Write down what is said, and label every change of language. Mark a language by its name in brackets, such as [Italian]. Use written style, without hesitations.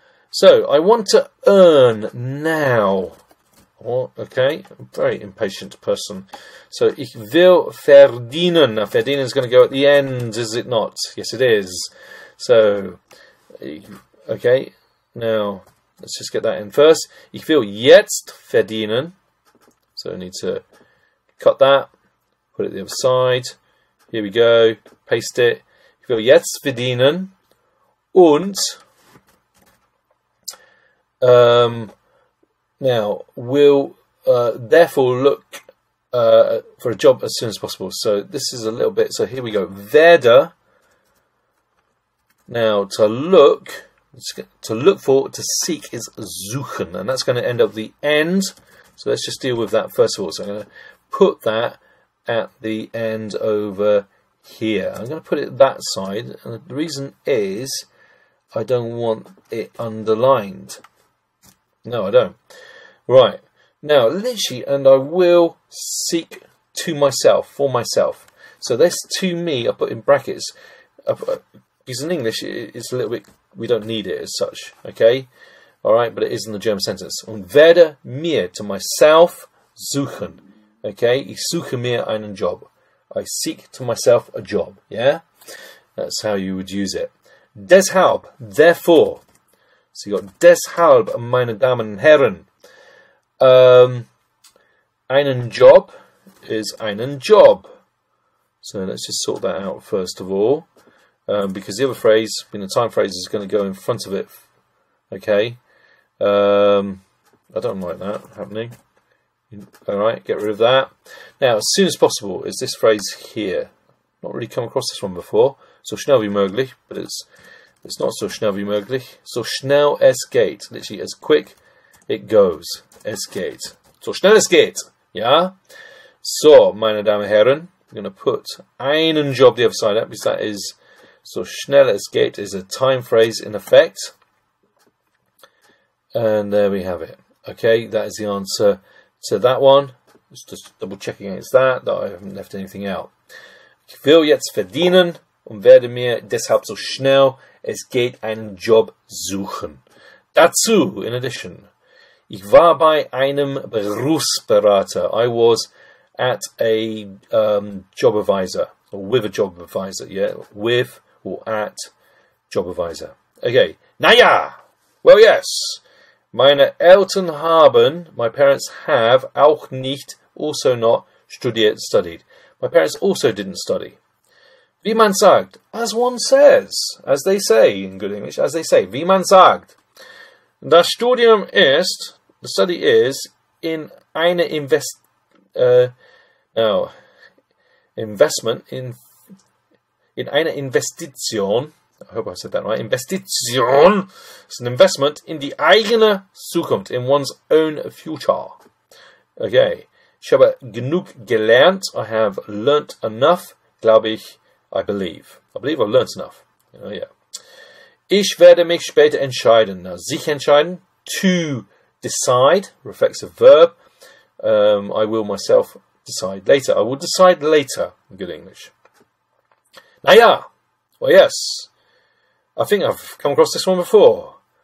[English] So, I want to earn now. Oh, okay, I'm a very impatient person. [German] So, ich will verdienen. [English] Now, verdienen is going to go at the end, is it not? Yes, it is. So, okay, now, let's just get that in first. [German] Ich will jetzt verdienen. [English] So, I need to cut that, put it the other side. Here we go, paste it. [German] Ich will jetzt verdienen und [English] now will therefore look for a job as soon as possible. So this is a little bit, so here we go. Werde, now to look for, to seek is suchen, and that's going to end up the end. So let's just deal with that first of all. So I'm going to put that at the end over here. I'm going to put it that side, and the reason is I don't want it underlined. No, I don't. Right, now literally, and I will seek to myself, for myself. So this to me I put in brackets because in English it's a little bit, we don't need it as such, okay? Alright, but it is in the German sentence. [German] Und werde mir, [English] to myself, [German] suchen. Okay, ich suche mir einen Job. [English] I seek to myself a job, yeah? That's how you would use it. [German] Deshalb, [English] therefore. So you got deshalb, [German] meine Damen und Herren. [English] Einen Job is einen Job. So let's just sort that out first of all. Because the other phrase, being a time phrase, is going to go in front of it. Okay? I don't like that happening. Alright, get rid of that. Now, as soon as possible is this phrase here. Not really come across this one before. [German] So schnell wie möglich, [English] but it's not [German] so schnell wie möglich. So schnell es geht. [English] Literally, as quick it goes. [German] Es geht. So schnell es geht. Ja? [English] So, [German] meine Damen und Herren, [English] I'm going to put einen Job the other side up, because that is, [German] so schnell es geht [English] is a time phrase in effect. And there we have it. Okay, that is the answer to that one. Just double checking against that I haven't left anything out. [German] Ich will jetzt verdienen und werde mir deshalb so schnell es geht einen Job suchen. Dazu, [English] in addition, [German] ich war bei einem Berufsberater. [English] I was at a job advisor, or with a job advisor, yeah, with or at job advisor. Okay, naja, well, yes. [German] Meine Eltern haben, [English] my parents have, [German] auch nicht, [English] also not, studied. My parents also didn't study. [German] Wie man sagt, [English] as one says, as they say in good English, as they say, [German] wie man sagt. Das Studium ist, [English] the study is, in eine investment, [German] in eine Investition, [English] I hope I said that right. Investition is an investment [German] in die eigene Zukunft, [English] in one's own future. [German] Okay. Ich habe genug gelernt. [English] I have learnt enough. [German] Glaube ich. [English] I believe. I believe I've learnt enough. Oh, yeah. [German] Ich werde mich später entscheiden. [English] Now, sich entscheiden. To decide. Reflexive verb. I will myself decide later. I will decide later. In good English. [German] Naja. [English] Well, yes. I think I've come across this one before.